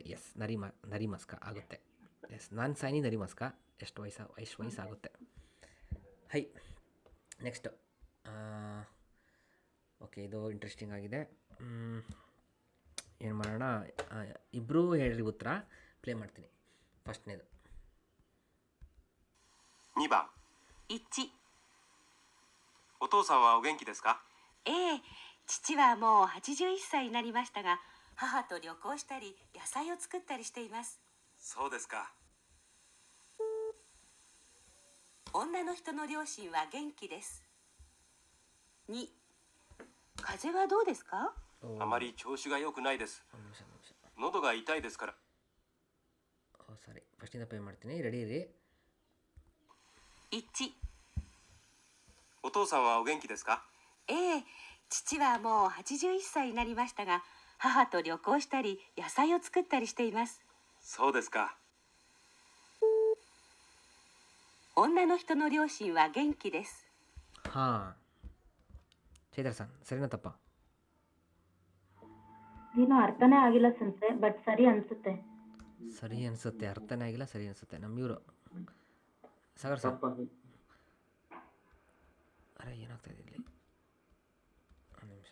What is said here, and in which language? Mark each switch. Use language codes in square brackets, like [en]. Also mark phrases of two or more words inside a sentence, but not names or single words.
[kn] ಎಸ್, ನರಿಮಸ್ಕ ಆಗುತ್ತೆ. ಎಸ್, [ja] 何歳なりますか. [kn] ಎಷ್ಟು ವಯಸ್ಸಾಗುತ್ತೆ. ಹೈ, [en] next okay, [kn] ಇದು ಇಂಟ್ರೆಸ್ಟಿಂಗ್ ಆಗಿದೆ. ಏನು ಮಾಡೋಣ, ಇಬ್ಬರೂ ಹೇಳ್ರಿ ಉತ್ತರ. ಪ್ಲೇ ಮಾಡ್ತೀನಿ. ಫಸ್ಟ್ನೇದು [ja] 2 番 1、お父さんはお元気ですか？ええ、父はもう81歳になりましたが、母と旅行したり野菜を作ったりしています。そうですか。女の人の両親は元気です。2、風邪はどうですか？あまり調子が良くないです。喉が痛いですから。 [kn] ಸರಿ, ಫಸ್ಟಿಂದ ಪ್ಲೇ ಮಾಡ್ತೀನಿ. ರೆಡಿ ಇರಿ. [ja] 1、お父さんはお元気ですか？ええ、父はもう81歳になりましたが、母と旅行したり野菜を作ったりしています。そうですか。女の人の両親は元気です。 [kn] ಹಾಂ, ಚೈತ್ರ ಸನ್ ಸರಿನಾ ತಪ್ಪ? ಏನು ಅರ್ಥನೇ ಆಗಿಲ್ಲ ಸಂತೆ, ಬಟ್ ಸರಿ ಅನ್ಸುತ್ತೆ. ಸರಿ ಅನಿಸುತ್ತೆ, ಅರ್ಥನೇ ಆಗಿಲ್ಲ, ಸರಿ ಅನಿಸುತ್ತೆ. ನಮ್ಮ ಇವರು ಸಾಗರ್ ಸರ್. ತಪ್ಪ. ಅರೆ ಏನಾಗ್ತಾಯಿದೆ ಇಲ್ಲಿ? ಒಂದು ನಿಮಿಷ.